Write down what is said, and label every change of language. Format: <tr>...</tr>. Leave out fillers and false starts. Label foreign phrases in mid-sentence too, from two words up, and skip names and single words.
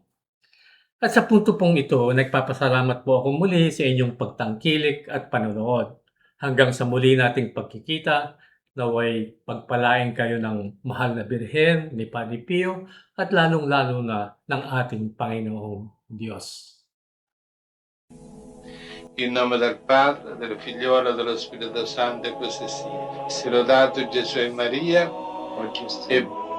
<tl>At sa punto pong ito, nagpapasalamat po ako muli sa inyong pagtangkilik at panonood. Hanggang sa muli nating pagkikita, naway pagpalain kayo ng mahal na Birhen ni Padre Pio at lalong-lalo na ng ating Panginoong Diyos.</tl> <it>In nome del Padre, del Figliolo e dello Spirito Santo, e così sia. Sia lodato Gesù e Maria, e</it>